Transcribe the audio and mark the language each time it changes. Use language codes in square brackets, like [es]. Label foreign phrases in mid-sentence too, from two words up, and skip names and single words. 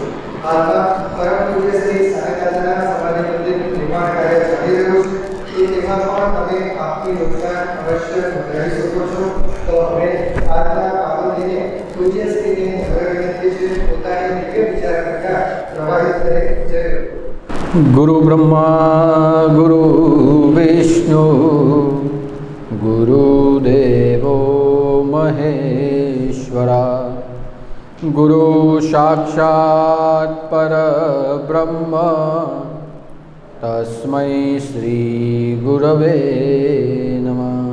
[gu] હાલમાં પરમ પૂજ્ય શ્રી સાનિદાદાના સમાધિ મંદિરનું નિર્માણ કાર્ય ચાલી રહ્યું છે. તેમાં પણ તમે આપનું યોગદાન અવશ્ય નોંધાવી શકો છો. તો હવે આજના પાવન દિને પૂજ્ય શ્રીને નમ્ર વિનંતી છે પોતાની દિવ્ય વિચાર કરતા પ્રવાહિત કરે. જય [sa] गुरु ब्रह्मा गुरु विष्णु गुरुदेवो महेश्वरा गुरु साक्षात् परब्रह्म तस्मै श्री गुरवे नमः.